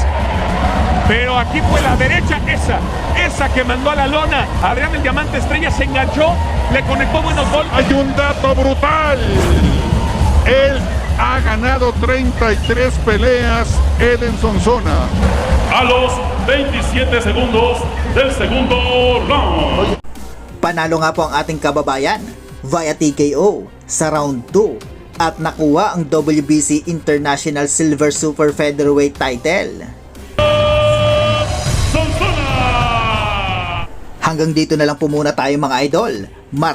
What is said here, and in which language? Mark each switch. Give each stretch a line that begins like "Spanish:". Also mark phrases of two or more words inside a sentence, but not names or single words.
Spanish: Pero aquí fue la derecha, esa que mandó a la lona. Adrián el Diamante Estrella se enganchó, le conectó buenos golpes. Hay un dato brutal. Él ha ganado 33 peleas, Eden Sonsona. A los 27 segundos del segundo round.
Filipino: Panalo nga po ang ating kababayan via TKO sa round 2 at nakuha ang WBC International Silver Super Featherweight title. Hanggang dito na lang po muna tayo mga idol.